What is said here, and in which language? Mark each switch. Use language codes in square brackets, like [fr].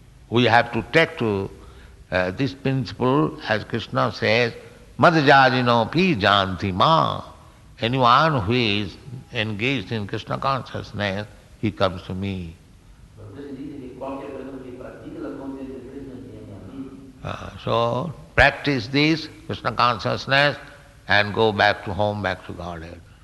[en] We have to take to this principle, as Krishna says, Madhajajino pi janti ma. Anyone who is engaged in Krishna consciousness, he comes to me. [es] Pero usted dice que cualquier persona que practique la conciencia de Krishna viene a mí. [en] So practice this Krishna consciousness and go back to home, back to Godhead.